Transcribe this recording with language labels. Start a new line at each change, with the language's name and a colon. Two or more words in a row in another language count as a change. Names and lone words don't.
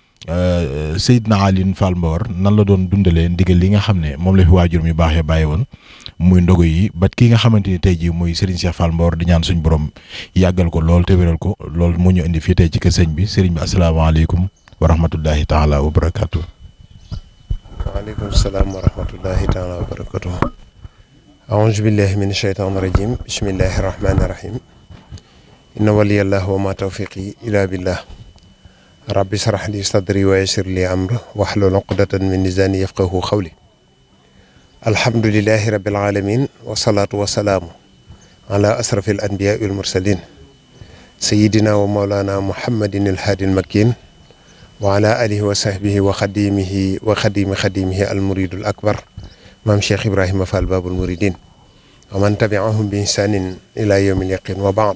Wolof: Seydina Alioune Fall Mbor nan la doon dundalee ndigal li nga xam ne moom la fi waajur mi baaxee bàyyi woon muy ndogo yi ba kii nga xamante ni tey jii muy Serigne Cheikh Fall Mbor di ñaan suñ borom yàggal ko lool te wéral ko lool moo ñu indi fii tey ci kër sëñ bi sëriñ bi
Arabic: السلام عليكم ورحمة الله تعالى وبركاته. وعليكم السلام ورحمة الله تعالى وبركاته. أعوذ بالله من الشيطان الرجيم بسم الله الرحمن الرحيم. إن ولي الله وما توفيقي إلا بالله. رب اشرح لي صدري ويسر لي أمري واحلل عقدة من لساني يفقهوا قولي. الحمد لله رب العالمين والصلاة والسلام على أشرف الأنبياء والمرسلين سيدنا ومولانا محمد الهادي المكين وعلى آله وصحبه وخادمه وخادم خادمه المريد الأكبر maam Cheikh Ibrahima Fall Babul Mouridine ومن تبعهم بإحسان إلى يوم اليقين وبعد.